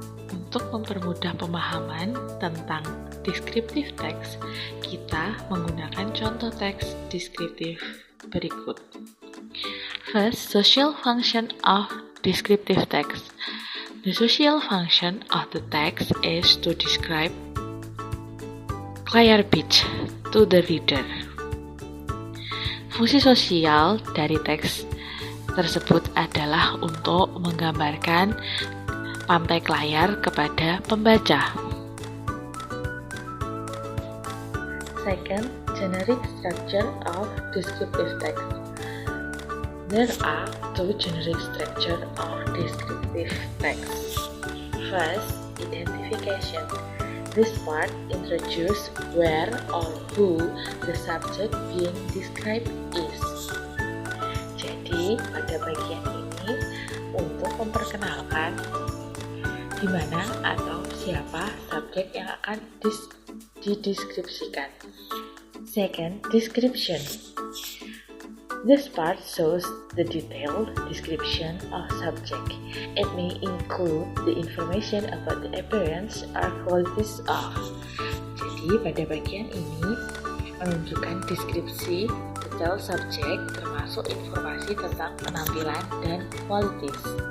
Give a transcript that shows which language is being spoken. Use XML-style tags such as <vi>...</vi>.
<id>Untuk mempermudah pemahaman tentang descriptive text, kita menggunakan contoh teks deskriptif berikut.</id> <en>First, social function of descriptive text. The social function of the text is to describe Clare Beach to the reader.</en> <id>Fungsi sosial dari teks tersebut adalah untuk menggambarkan pantai Klayar kepada pembaca.</id> <en>Second, generic structure of descriptive text. There are two generic structures of descriptive text. First, identification. This part introduces where or who the subject being described is.</en> <id>Jadi, pada bagian ini untuk memperkenalkan di mana atau siapa subjek yang akan dideskripsikan.</id> <en>Second, description. This part shows the detailed description of subject. It may include the information about the appearance or qualities of.</en> <id>Jadi pada bagian ini menunjukkan deskripsi detail subjek termasuk informasi tentang penampilan dan kualitas.</id>